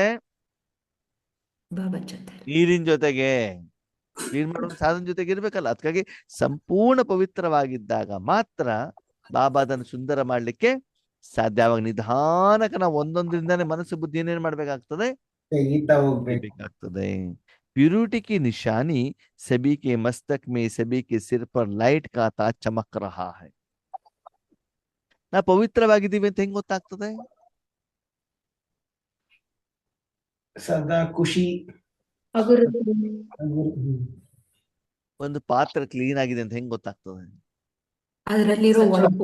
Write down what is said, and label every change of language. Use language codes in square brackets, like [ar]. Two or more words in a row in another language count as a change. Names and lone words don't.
[kn] ಬಾಬಾ ಜೊತೆ. ನೀರಿನ ಜೊತೆಗೆ. ಕ್ಲೀನ್ ಮಾಡೋ ಸಾಧನ ಜೊತೆಗೆ ಇರ್ಬೇಕಲ್ಲ. ಅದಕ್ಕಾಗಿ ಸಂಪೂರ್ಣ ಪವಿತ್ರವಾಗಿದ್ದಾಗ ಮಾತ್ರ ಬಾಬಾ ಅದನ್ನು ಸುಂದರ ಮಾಡ್ಲಿಕ್ಕೆ ಸಾಧ್ಯ. ಆವಾಗ ನಿಧಾನಕ ನಾವು ಒಂದೊಂದರಿಂದಾನೇ ಮನಸ್ಸು ಬುದ್ಧಿ ಏನೇನ್ ಮಾಡ್ಬೇಕಾಗ್ತದೆ? ಈತ ಹೋಗ್ಬೇಕು. ಬೇಕಾಗ್ತದೆ. [hi] प्यूरिटी की निशानी सभी के मस्तक में, सभी के सिर पर लाइट का ताज चमक रहा है. [kn] ನಾ ಪವಿತ್ರವಾಗಿದ್ದೀವಿ ಅಂತ ಹೆಂಗ್ ಗೊತ್ತಾಗ್ತದೆ? ಸದಾ ಖುಷಿ. ಒಂದು ಪಾತ್ರ ಕ್ಲೀನ್ ಆಗಿದೆ ಅಂತ ಹೆಂಗ್ ಗೊತ್ತಾಗ್ತದೆ? ಅದರಲ್ಲಿರೋ ಒಳಪು